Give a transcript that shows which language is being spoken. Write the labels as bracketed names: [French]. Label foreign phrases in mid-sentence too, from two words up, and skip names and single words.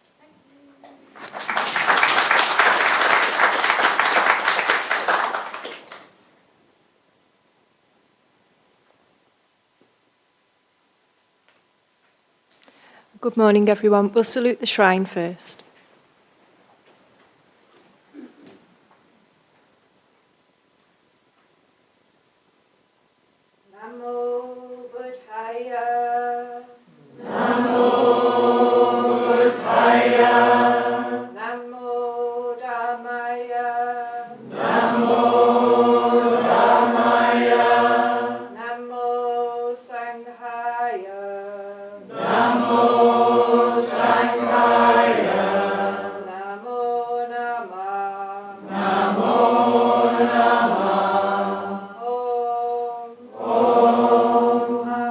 [English] Good morning, everyone. We'll salute the shrine first. [Pali] Namo Buddhaya. Namo Buddhaya. Namo Dhammaya. Namo Dhammaya. Namo Sanghaya. Namo Sanghaya. Namo Namah. Namo Namah. Om.